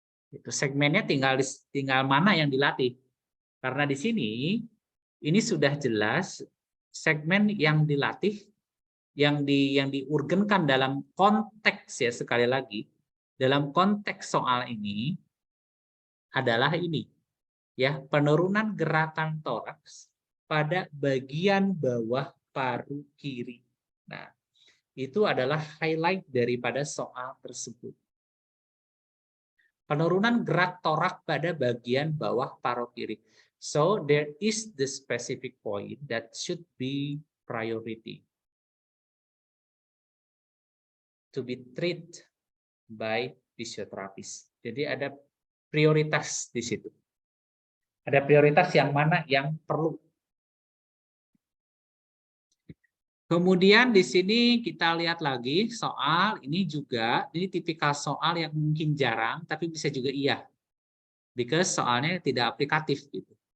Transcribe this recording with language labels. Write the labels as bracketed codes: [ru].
[id] Itu segmennya tinggal mana yang dilatih. Karena di sini ini sudah jelas segmen yang dilatih yang diurgenkan dalam konteks ya sekali lagi dalam konteks soal ini adalah ini ya penurunan gerakan toraks pada bagian bawah paru kiri. Nah, itu adalah highlight daripada soal tersebut. Penurunan gerak torak pada bagian bawah paru kiri. [en] So, there is the specific point that should be priority to be treated by physiotherapist. [id] Jadi ada prioritas di situ. Ada prioritas yang mana yang perlu. Kemudian di sini kita lihat lagi soal ini juga, ini tipikal soal yang mungkin jarang, tapi bisa juga iya. Because soalnya tidak aplikatif gitu.